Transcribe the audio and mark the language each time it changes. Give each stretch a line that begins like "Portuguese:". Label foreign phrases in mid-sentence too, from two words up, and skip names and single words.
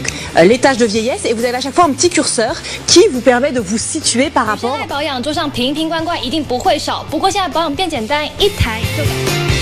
French: l'étage de vieillesse et vous avez à chaque fois un petit curseur qui vous permet de vous situer par rapport
Chinese: 保养桌上瓶瓶罐罐一定不会少，不过现在保养变简单，一台就